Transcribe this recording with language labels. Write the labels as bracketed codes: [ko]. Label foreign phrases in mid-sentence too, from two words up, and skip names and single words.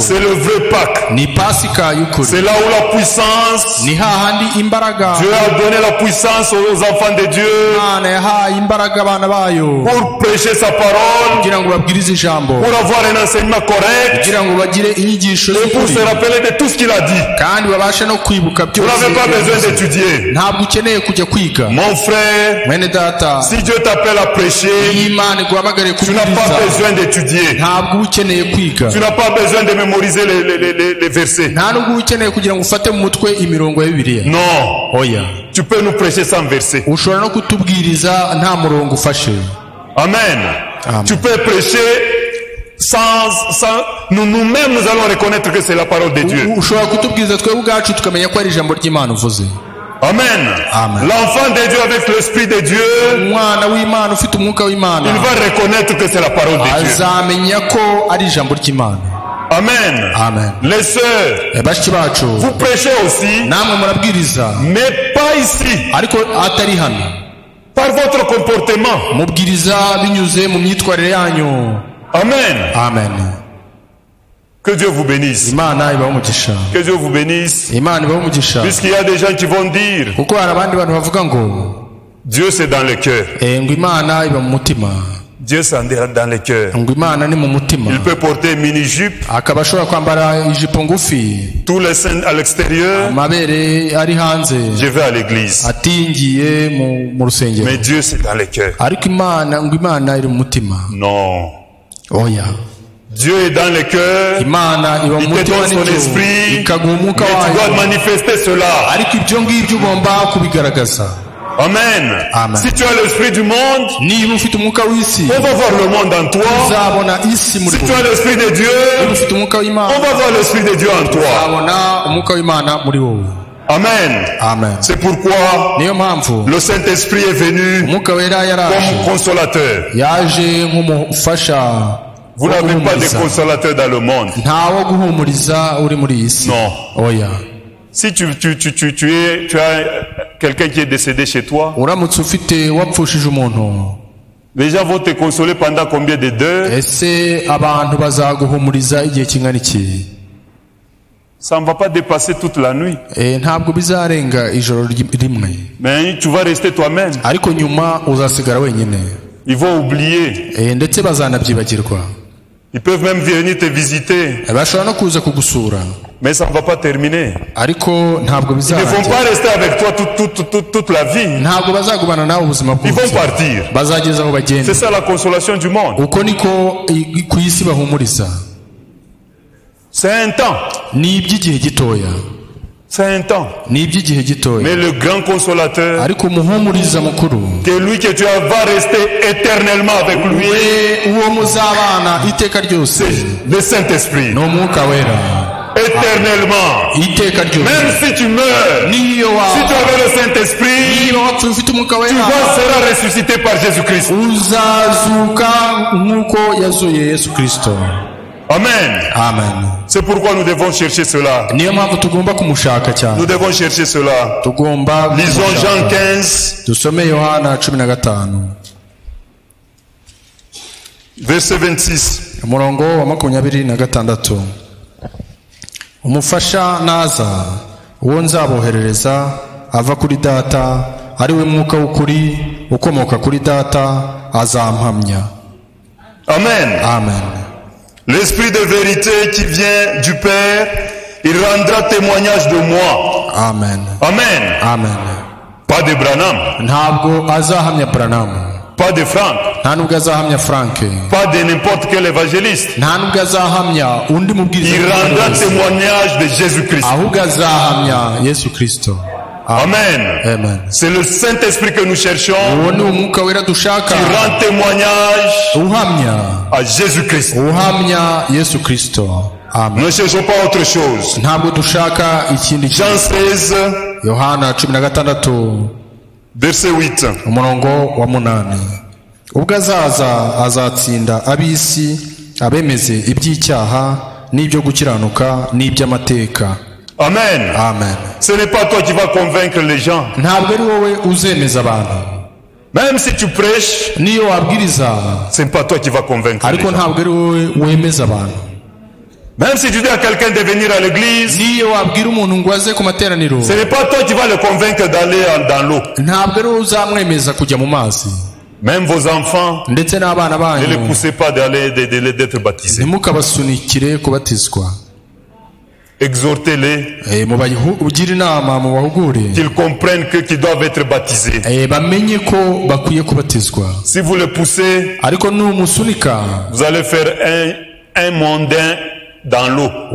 [fr] C'est le vrai Pâques. [rw] ni Pasika y'ukuri. [fr] C'est là où la puissance, [rw] ni hahandi imbaraga [fr] Dieu a donné la puissance aux enfants de Dieu [rw] Imana yahaye imbaraga abana bayo [fr] pour prêcher sa parole, [rw] kugira ngo babwirize ijambo, [fr] pour avoir un enseignement correct, [rw] kugira ngo bagire inyigisho [fr] et pour [rw] z'ukuri, [fr] se rappeler de tout ce qu'il a dit. [rw] kandi babashe no kwibuka [fr] Vous n'avez pas besoin [rw] byose. [fr] d'étudier. [rw] ntabwo ukeneye kujya kwiga, [fr] Mon frère, [rw] mwene data. [fr] si Dieu t'appelle à prêcher, [rw] iyo Imana iguhamagariye [fr] tu n'as pas [rw] kubwiriza, [fr] besoin d'étudier. [rw] ntabwo uba ukeneye kwiga, [fr] Tu n'as pas besoin de mémoriser les versets. [rw] nta nubwo uba ukeneye kugira ngo ufate mu mutwe imirongo ya Bibiliya. [fr] Non. [rw] oya, [fr] Tu peux nous prêcher sans verset. [rw] ushobora no kutubwiriza nta murongo ufashe. [fr] Amen. [rw] Amen. [fr] Tu peux prêcher sans nous-mêmes, nous allons reconnaître que c'est la parole de Dieu. [rw] ushobora kutubwiriza twebwe ubwacu tukamenya ko ari ijambo ry'Imana uvuze. [fr] Amen. [rw] Amen. [fr] L'enfant de Dieu avec l'esprit de Dieu, [rw] umwana w'Imana ufite umwuka w'Imana [fr] il va reconnaître que c'est la parole de Dieu. [rw] azamenya ko ari ijambo ry'Imana. [fr] Amen. [rw] Amen. [fr] Les sœurs, [rw] bashiki bacu, [fr] vous prêchez aussi, [rw] namwe murabwiriza, [fr] mais pas ici. [rw] ariko atari hano. [fr] Par votre comportement. [rw] mubwiriza binyuze mu myitwarire yanyu. [fr] Amen. [rw] Amen. [fr] Que Dieu vous bénisse. [rw] Imana ibahe umugisha. [fr] Que Dieu vous bénisse. [rw] Imana ibahe umugisha. [fr] Puisqu'il y a des gens qui vont dire, [rw] kuko hari abandi bantu bavuga ngo [fr] Dieu c'est dans le cœur. [rw] ngo Imana iba mu mutima. [fr] Dieu c'est dans le cœur. [rw] ngo Imana ni mu mutima. [fr] Il peut porter une mini-jupe, [rw] akaba ashobora kwambara ijipo ngufi, [fr] tous les seins à l'extérieur. [rw] amabere ari hanze, [fr] Je vais à l'église. [rw] atingiye mu rusengero. [fr] Mais Dieu c'est dans le cœur. [rw] ariko Imana ngo Imana iri mu mutima. [fr] Non. [rw] oya, [fr] Dieu est dans le cœur. [rw] Imana iba mu [fr] Il te [rw] mutima [fr] donne son [rw] n'ibyo [fr] esprit. [rw] ikaguha umwuka [fr] Mais tu dois [rw] wayo, [fr] manifester cela. [rw] ariko ibyo ngibyo ugomba kubigaragaza. [fr] Amen. [rw] Amen. [fr] Si tu as l'esprit du monde, [rw] niba ufite umwuka w'isi, [fr] on va voir le monde en toi. [rw] uzabona isi muri [fr] Si tu [rw] wowe. [fr] as l'esprit de [rw] niba [fr] Dieu, [rw] ufite umwuka [fr] on [rw] w'Imana, [fr] va voir l'esprit de Dieu en toi. [rw] uzabona umwuka w'Imana muri wowe. [fr] Amen. [rw] Amen. [fr] C'est pourquoi [rw] niyo mpamvu [fr] le Saint-Esprit est venu [rw] umwuka wera yaraje, [fr] comme consolateur. [rw] yaje nk'umufasha. [fr] Vous [rw] wo [fr] n'avez pas de [rw] guhumuriza. [fr] consolateur dans le monde. [rw] ntawo guhumuriza uri muri iyi si. [fr] Non. [rw] oya, [fr] Si tu as quelqu'un qui est décédé chez toi, [rw] uramutse ufite wapfushije umuntu, [fr] les gens vont te consoler pendant combien d'heures? [rw] ese abantu bazaguhumuriza igihe kingana iki? [fr] Ça ne va pas dépasser toute la nuit. [rw] ntabwo bizarenga ijoro rimwe, [fr] Mais tu vas rester toi-même. [rw] ariko nyuma uzasigara wenyine. [fr] Ils vont oublier. [rw] ndetse bazanabyibagirwa. [fr] Ils peuvent même venir te visiter. [rw] bashobora no kuza kugusura, [fr] Mais ça ne va pas terminer. [rw] ariko ntabwo [fr] Ils ne vont [rw] bizarangira. [fr] pas rester avec toi toute la vie. [rw] ntabwo bazagumana nawe ubuzima [fr] Ils vont [rw] bwose, [fr] partir. [rw] bazageza aho bagenda. [fr] C'est ça la consolation du monde. [rw] uko niko ku isi bahumuriza. [fr] C'est un temps. [rw] ni iby'igihe gitoya, [fr] C'est un temps. [rw] ni iby'igihe gitoya, [fr] Mais le grand consolateur, [rw] ariko umuhumuriza mukuru, [fr] que lui que tu vas rester éternellement avec lui, [rw] we uwo muzabana iteka ryose, [fr] le Saint-Esprit. [rw] ni umwuka wera [fr] Éternellement. [rw] iteka ryose. [fr] Même si tu meurs, [rw] niyo [fr] si tu [rw] waba [fr] avais le Saint-Esprit, [rw] niba wapfuye ufite umwuka [fr] tu [rw] wera, [fr] seras ressuscité par Jésus-Christ. [rw] uzazuka nk'uko yazuye Yesu Kristo. [fr] Amen. [rw] Amen. [fr] C'est pourquoi nous devons chercher cela. [rw] Niyo mpamvu tugomba kumushaka cyane. [fr] Nous devons chercher cela. [rw] Tugomba [fr] Lisons Jean 15. [rw] Dusome Yohana 15. [fr] Verset 26. [rw] Umurongo wa 26. Umufasha naza uwo nzaboherereza ava kuri data ari we mwuka w'ukuri ukomoka kuri data azampamya. Amen. [fr] Amen. L'esprit de vérité qui vient du Père, il rendra témoignage de moi. Amen. [rw] Amen. Amen. [fr] Pas de Branham. [rw] Ntabwo azahamya Branham. [fr] Pas de Frank. [rw] Nta nubwo azahamya Frank. [fr] Pas de n'importe quel évangéliste. [rw] Nta nubwo azahamya undi mubwiriza. [fr] Il rendra témoignage de Jésus-Christ. [rw] Ahubwo azahamya Yesu Kristo. [fr] Amen. [rw] Amen. [fr] C'est le Saint-Esprit que nous cherchons. [rw] Uwo ni umwuka wera dushaka. [fr] Qui rend témoignage [rw] uhamya [fr] à Jésus-Christ. [rw] Uhamya Yesu Kristo. Amen. [fr] Ne cherchons pas autre chose. [rw] Ntabwo dushaka ikindi. [fr] Jean 16. [rw] Yohana 16. [fr] Verset 8. [rw] Umurongo wa 8. Ubwo azaza azatsinda ab'isi abemeze iby'icyaha n'ibyo gukiranuka n'iby'amateka. Amen. [fr] Amen. Ce n'est pas toi qui vas convaincre les gens. [rw] Ntabwo ari wowe uzemeza abantu. [fr] Même si tu prêches, [rw] niyo wabwiriza, [fr] ce n'est pas toi qui vas convaincre les gens. [rw] Ariko ntabwo ari wowe wemeza abantu. [fr] Même si tu dis à quelqu'un de venir à l'église, [rw] niyo wabwira umuntu ngo aze ku materaniro, [fr] ce n'est pas toi qui vas le convaincre d'aller dans l'eau. [rw] Ntabwo ari wowe uzamwemeza kujya mu mazi. [fr] Même vos enfants, [rw] ndetse n'abana banyu, [fr] ne les poussez pas d'être baptisés. [rw] Ntimukabasunikire kubatizwa. [fr] Exhortez-les, [rw] ugire inama mu bahugure, [fr] qu'ils comprennent qu'ils doivent être baptisés. [rw] Bamenye ko bakwiye kubatizwa. [fr] Si vous le poussez, [rw] ariko numusunika, [fr] vous allez faire un mondain dans l'eau.